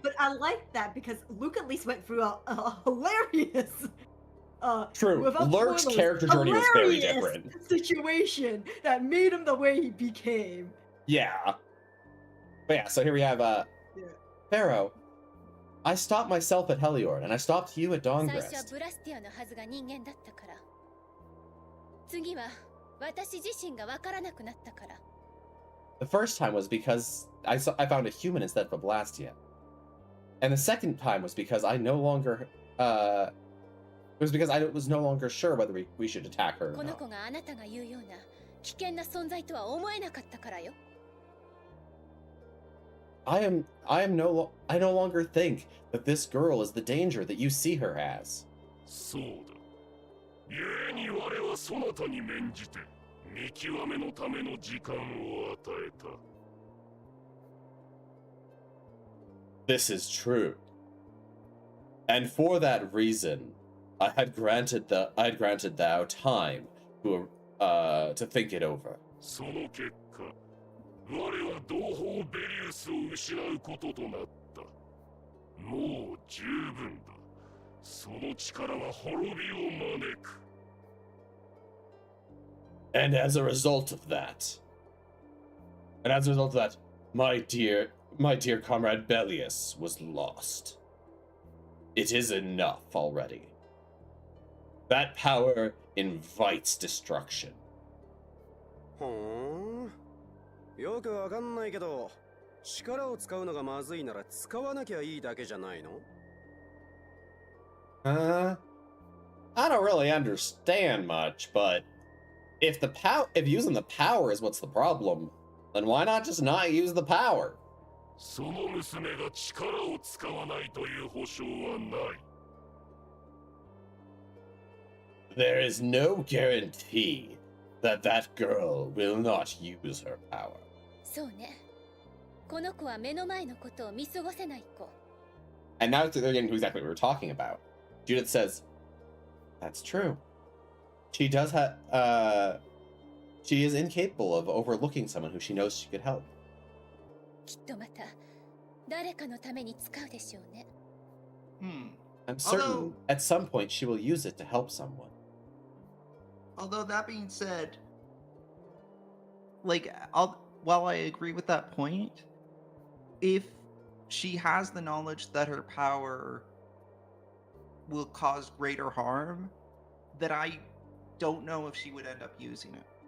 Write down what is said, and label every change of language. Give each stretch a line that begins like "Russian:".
English: But I like that because Luke at least went through a hilarious True. without Lurk's spoilers, character journey was very hilarious different. situation that made him the way he became. Yeah. But yeah, so here we have Pharaoh. I stopped myself at Heliord, and I stopped you at
Japanese: 最初は
English: Dawngrest.
Japanese: ブラスティアのはずが人間だったから。次は私自身がわからなくなったから。
English: The first time was because I found a human instead of a Blastia. And the second time was because I no longer it was because I was no longer sure whether we should attack her or
Japanese: この
English: not.
Japanese: 子があなたが言うような危険な存在とは思えなかったからよ。
English: I no longer think that this girl is the danger that you see her as.
Japanese: そうだ。故に我はそなたに免じて見極めのための時間を与えた。
English: This is true. And for that reason, I had granted thou time to think it over.
Japanese: その結果、我は同胞ベリウスを失うこととなった。もう十分だ。その力は滅びを招く。
English: And as a result of that, my dear comrade Bellius was lost. It is enough already. That power invites destruction. ほーん。
Japanese: よくわかんないけど、力を使うのがまずいなら使わなきゃいいだけじゃないの？
English: I don't really understand much, but if using the power is what's the problem, then why not just not use the power?
Japanese: その娘が力を使わないという保証はない。
English: There is no guarantee that girl will not use her power.
Japanese: そうね。この子は目の前のことを見過ごせない子。
English: And now they're getting to exactly what we were talking about. Judith says, "That's true. She does have. She is incapable of overlooking someone who she knows she could help."
Japanese: きっとまた誰かのために使うでしょうね。
English: I'm certain at some point she will use it to help someone. Although that being said, like, while I agree with that point, if she has the knowledge that her power will cause greater harm, then I don't know if she would end up using it.